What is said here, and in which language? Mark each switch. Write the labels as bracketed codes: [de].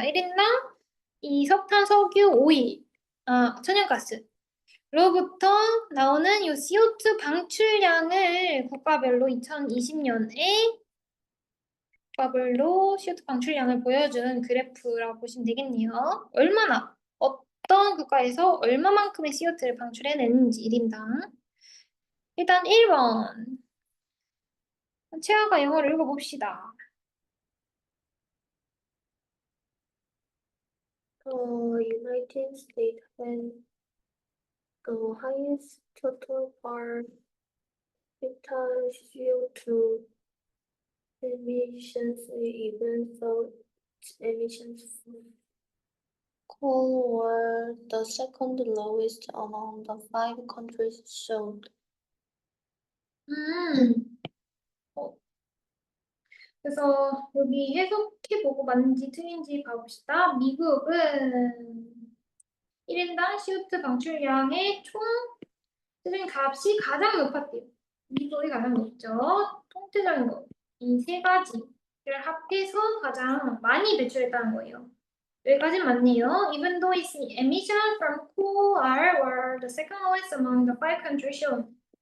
[ko] 1인당 이 석탄, 석유, 오일, 천연가스 로부터 나오는 이 CO2 방출량을 국가별로 2020년에 국가별로 CO2 방출량을 보여준 그래프라고 보시면 되겠네요. 얼마나 어떤 국가에서 얼마만큼의 CO2를 방출해내는지 1인당. 일단 1번 채아가 영어를 읽어봅시다. [en] United States has the highest total per capita CO2 emissions, even though its emissions from coal were the second lowest among the 5 countries shown. [ko] 어, 그래서 여기 해석해보고 맞는지 틀린지 봐봅시다. 미국은 1인당 CO2 방출량의 총 쓰는 값이 가장 높았대요. 미국이 가장 높죠. 통계적인 거. 이 세 가지를 합해서 가장 많이 배출했다는 거예요. 여기까지 맞네요. [en] Even though its emissions from coal were the second lowest among the 5 countries shown.